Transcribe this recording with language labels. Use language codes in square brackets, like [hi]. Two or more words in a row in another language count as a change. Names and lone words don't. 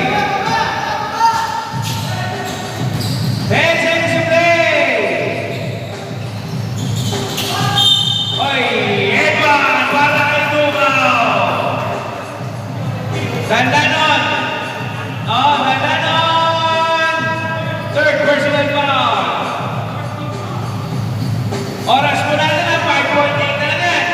[en] 10 seconds to play. [tl] Oy, Edman, para kay Dugaw. Dandanon. Oh, Dandanon. [en] Third personal foul. [tl] Oras po natin na 5.8 na lang yan.